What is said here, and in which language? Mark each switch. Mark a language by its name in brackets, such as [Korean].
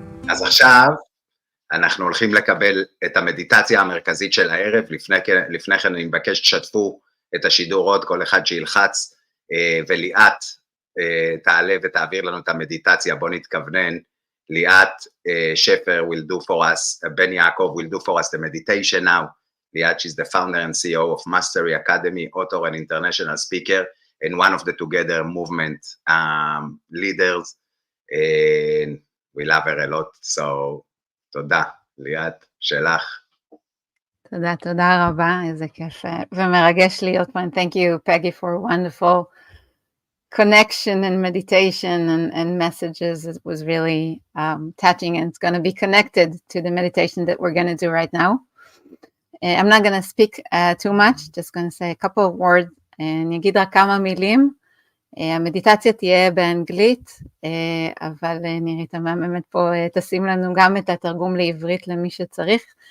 [Hebrew] אז עכשיו אנחנו הולכים לקבל את המדיטציה המרכזית של הערב. לפני כן אני מבקש שתשתפו את השידור עוד, כל אחד שילחץ, וליאת תעלה ותעביר לנו את המדיטציה. בוא נתכוונן. [English] ליאת שפר will do for us, בן יעקב will do for us the meditation now. ליאת, she's the founder and CEO of Mastery Academy, author and international speaker, and one of the Together movement leaders. And we love her a lot, so [Hebrew] תודה. ליאת, שלך. תודה רבה, איזה כיף ומרגש להיות פה. [English] Thank you, Peggy, for a wonderful connection and meditation and messages. It was really touching, and it's going to be connected to the meditation that we're going to do right now. I'm not going to speak too much, just going to say a couple of words. [Hebrew] אני אגיד רק כמה מילים. המדיטציה תהיה באנגלית, אבל נירית המהממת פה תשים לנו גם את התרגום לעברית למי שצריך.